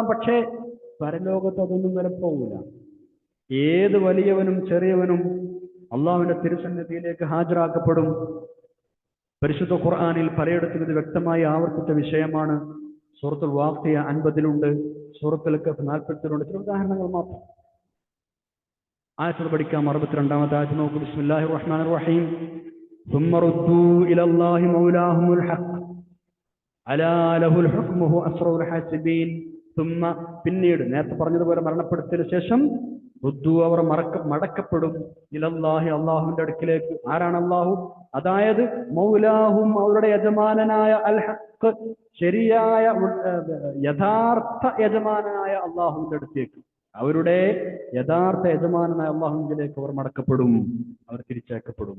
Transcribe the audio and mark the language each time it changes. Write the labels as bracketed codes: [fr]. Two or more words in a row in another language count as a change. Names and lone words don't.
[ml] പക്ഷേ പരലോകത്ത് അതൊന്നും വിലപ്പോവില്ല. ഏത് വലിയവനും ചെറിയവനും അള്ളാഹുവിന്റെ തിരുസന്നിധിയിലേക്ക് ഹാജരാക്കപ്പെടും. പരിശുദ്ധ ഖുർആനിൽ പലയിടത്തും ഇത് വ്യക്തമായി ആവർത്തിച്ച വിഷയമാണ്. സൂറത്തുൽ വാഖിയ 50 സൂറത്തുൽ കഹ്ഫ് 40 ചില ഉദാഹരണങ്ങൾ മാത്രം. ആയത്തുകൾ പഠിക്കാം. 62 ആയത്ത് നോക്കൂ. [ar] بسم الله الرحمن الرحيم. ثم ردوا إلى الله مولاهم الحق ألا له الحكم وهو أسرع الحاسبين. [ml] ثم പിന്നീട് നേരത്തെ പറഞ്ഞതുപോലെ മരണപ്പെടുത്തിയതിനു ശേഷം റുദ്ദു അവർ മടക്കപ്പെടും ഇലല്ലാഹി അള്ളാഹുവിന്റെ അടുക്കിലേക്ക്. ആരാണ് അള്ളാഹു? അതായത് മൗലാഹും അവരുടെ യജമാനനായ [ar] الحق, [ml] ശരിയായ യഥാർത്ഥ യജമാനനായ അള്ളാഹുവിന്റെ അടുത്തേക്ക്, അവരുടെ യഥാർത്ഥ യജമാനനായ അള്ളാഹുവിലേക്ക് അവർ മടക്കപ്പെടും, അവർ തിരിച്ചേക്കപ്പെടും.